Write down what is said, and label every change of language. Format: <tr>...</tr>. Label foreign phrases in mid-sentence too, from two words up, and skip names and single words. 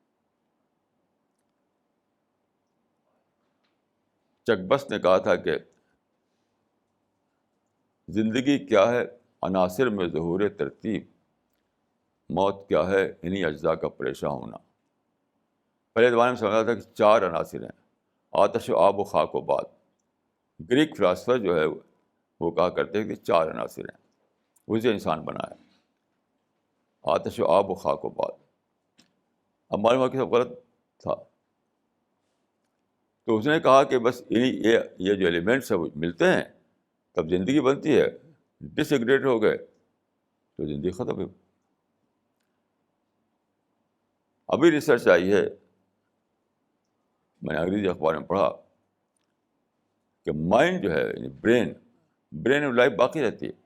<ur>چک بس نے کہا تھا کہ زندگی کیا ہے عناصر میں ظہور ترتیب، موت کیا ہے انہی اجزاء کا پریشاں ہونا. پہلے زمانے میں سمجھا تھا کہ 4 عناصر ہیں، آتش و آب و خاک و باد.</ur> <en>Greek philosopher</en> <ur>جو ہے وہ کہا کرتے ہیں کہ 4 عناصر ہیں، اسے انسان بنا ہے، آتش و آب و خاک و باد. اب معلوم ہوا کہ سب غلط تھا. تو اس نے کہا کہ بس یہ جو ایلیمنٹس ہیں وہ ملتے ہیں تب زندگی بنتی ہے. ڈس ایگریگیٹ ہو گئے تو زندگی ختم ہے. ابھی ریسرچ آئی ہے، میں نے انگریزی اخبار میں پڑھا کہ مائنڈ جو ہے یعنی</ur> <en>brain of life</en> <ur>باقی رہتی ہے.</ur>